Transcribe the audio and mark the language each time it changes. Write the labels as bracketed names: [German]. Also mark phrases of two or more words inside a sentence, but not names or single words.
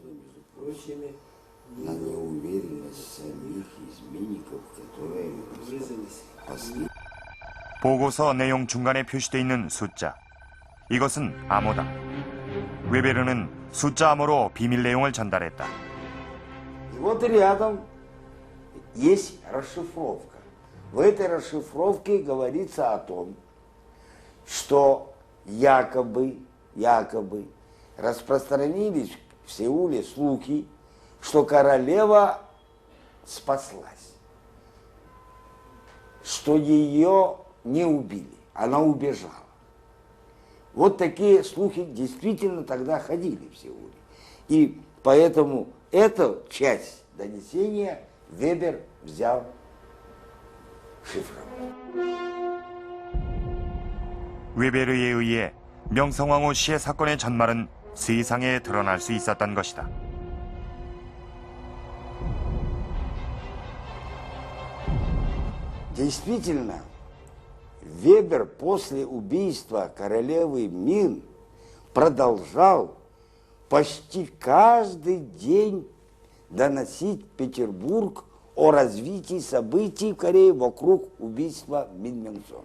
[Korean] 보고서 내용 중간에 표시되어 있는 숫자. 이것은 암호다. 웨베르는 숫자 암호로 비밀 내용을 전달했다. [Russian] Есть расшифровка. В этой расшифровке говорится о том, что якобы распространились в Сеуле слухи, что королева спаслась, что ее не убили, она убежала. Вот такие слухи действительно тогда ходили в Сеуле. И поэтому эту часть донесения Вебер взял шифром. [Korean] 웨베르에 의해 명성황후 시해 사건의 전말은 세상에 드러날 수 있었던 것이다. [Russian] Действительно, Вебер после убийства королевы Мин продолжал почти каждый день доносить Петербург о развитии событий в Корее вокруг убийства Мин Мёнсон.